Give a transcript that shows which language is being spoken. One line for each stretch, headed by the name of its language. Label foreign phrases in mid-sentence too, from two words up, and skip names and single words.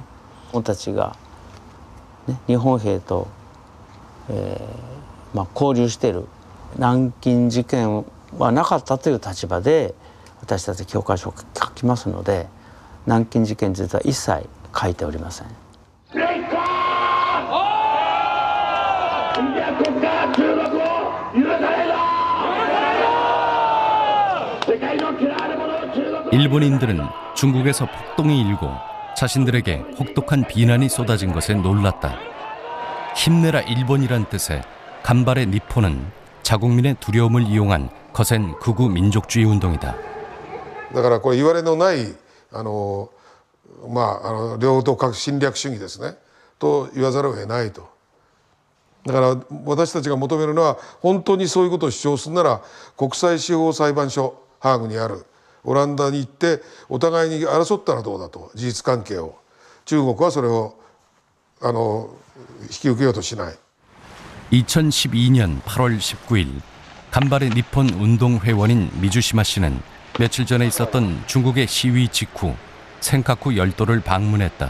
Japanese: 僕たちが、日本兵と、交流している南京事件はなかったという立場で私たち教科書を書きますので、南京事件については一切書いておりません。
Korean: 일본인들은 중국에서 폭동이 일고 자신들에게 혹독한 비난이 쏟아진 것에 놀랐다. 힘내라 일본이란 뜻의 간발의 니폰은 자국민의 두려움을 이용한 거센 극우 민족주의 운동이다.
Japanese: だからこれ言われのない領土核侵略主義ですねと言わざるを得ないと。だから私たちが求めるのは本当にそういうことを主張するなら国際司法裁判所ハーグにあるオランダに行ってお互いに争ったらどうだと、事実関係を。中国はそれを引き受けようとしない。
Korean: 2012년 8월 19일 간발의 니폰 운동 회원인 미주시마 씨는 며칠 전에 있었던 중국의 시위 직후 센카쿠 열도를 방문했다.